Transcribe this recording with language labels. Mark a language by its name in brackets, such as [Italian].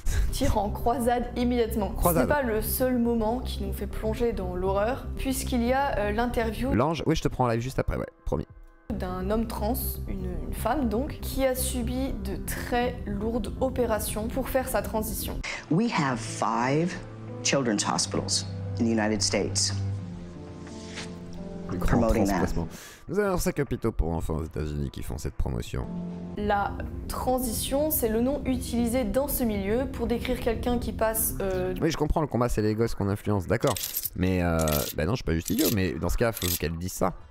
[French] Tire en croisade immédiatement. Croisade. Ce n'est pas le seul moment qui nous fait plonger dans l'horreur, puisqu'il y a l'interview L'ange, oui je te prends en live juste après, ouais, promis. D'un homme trans, une femme donc, qui a subi de très lourdes opérations pour faire sa transition. [English] We have 5 children's hospitals in the United States. [French] Le grand transplacement. Nous avons 5 hôpitaux pour enfants aux États-Unis qui font cette promotion. La transition, c'est le nom utilisé dans ce milieu pour décrire quelqu'un qui passe... Oui, je comprends, le combat c'est les gosses qu'on influence, d'accord. Mais, bah non, je suis pas juste idiot, mais dans ce cas, faut qu'elle dise ça.